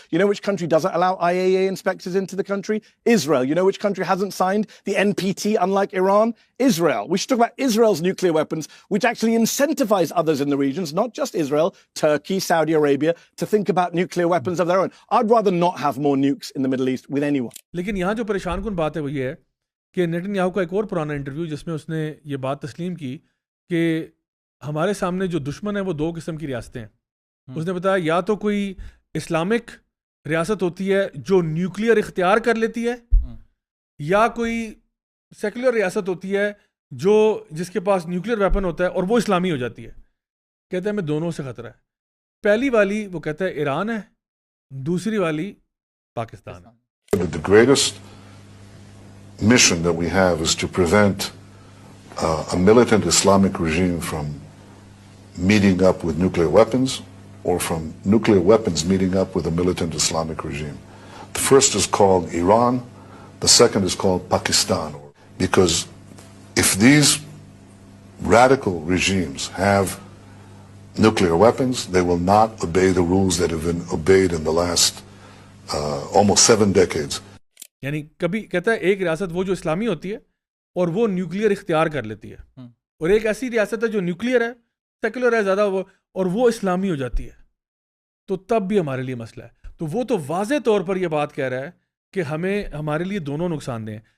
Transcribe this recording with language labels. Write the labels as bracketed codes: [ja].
[en] You know which country doesn't allow IAEA inspectors into the country? Israel. You know which country hasn't signed the NPT, unlike Iran? Israel. We should talk about Israel's nuclear weapons, which actually incentivize others in the regions, not just Israel, Turkey, Saudi Arabia, to think about nuclear weapons of their own. I'd rather not have more nukes in the Middle East with anyone. [ur] لیکن یہاں جو پریشان کن بات ہے وہ یہ ہے کہ نیتن یاہو کا ایک اور پرانا انٹرویو جس میں اس نے یہ بات تسلیم کی کہ ہمارے سامنے جو دشمن ہے وہ 2 قسم کی ریاستیں ہیں. اس نے بتایا یا تو کوئی اسلامک ریاست ہوتی ہے جو نیوکلیئر اختیار کر لیتی ہے, یا کوئی سیکولر ریاست ہوتی ہے جس کے پاس نیوکلیئر ویپن ہوتا ہے اور وہ اسلامی ہو جاتی ہے. کہتا ہے میں دونوں سے خطرہ ہے. پہلی والی وہ کہتا ہے ایران ہے, دوسری والی پاکستان ہے. [en] The greatest mission that we have is to prevent a militant Islamic regime from meeting up with nuclear weapons or from nuclear weapons meeting up with a militant Islamic regime. The first is called Iran, the second is called Pakistan. Because if these radical regimes have nuclear weapons, they will not obey the rules that have been obeyed in the last almost 7 decades. [ur] یعنی کبھی کہتا ہے ایک ریاست وہ جو اسلامی ہوتی ہے اور وہ نیوکلیئر اختیار کر لیتی ہے، اور ایک ایسی ریاست ہے جو نیوکلیئر ہے، سیکولر ہے زیادہ وہ، اور وہ اسلامی ہو جاتی ہے، تو تب بھی ہمارے لیے مسئلہ ہے. تو وہ تو واضح طور پر یہ بات کہہ رہا ہے کہ ہمارے لیے دونوں نقصان دہ ہیں.